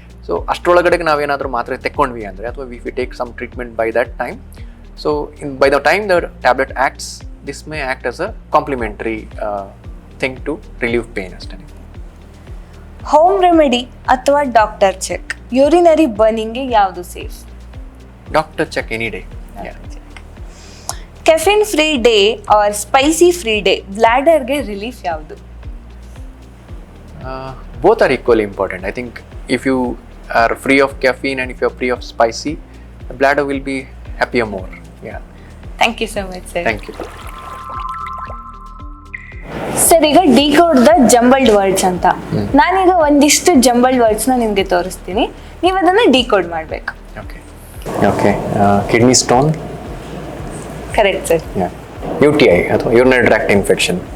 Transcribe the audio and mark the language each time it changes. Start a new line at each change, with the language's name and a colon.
Kannada: So ಅಷ್ಟರೊಳಗಡೆಗೆ ನಾವೇನಾದರೂ ಮಾತ್ರೆ ತೆಕ್ಕೊಂಡ್ವಿ ಅಂದರೆ ಅಥವಾ
English: If you take some treatment by that time, so by the time the tablet acts, this may act as a complementary thing to relieve pain ಅಷ್ಟೇ. Home remedy ಅಥವಾ doctor check urinary ಬರ್ನಿಂಗ್ಗೆ ಯಾವುದು safe? Doctor check any day. Caffeine free day or spicy free day ಬ್ಲಾಡರ್ಗೆ relief ಯಾವುದು? Both are equally important. I think if you are free of caffeine and if you are free of spicy, the bladder will be happier more. Yeah. Thank you so much sir. Thank you.
Kannada: Sir ಈಗ
English: decode the jumbled words
Kannada: ಅಂತ ನಾನೀಗ ಒಂದಿಷ್ಟು jumbled ವರ್ಡ್ಸ್ನ ನಿಮಗೆ ತೋರಿಸ್ತೀನಿ, ನೀವು ಅದನ್ನು decode ಮಾಡಬೇಕು.
English: Okay. Okay. Kidney stone. Correct sir. Yeah. UTI ಅಥವಾ urinary tract infection.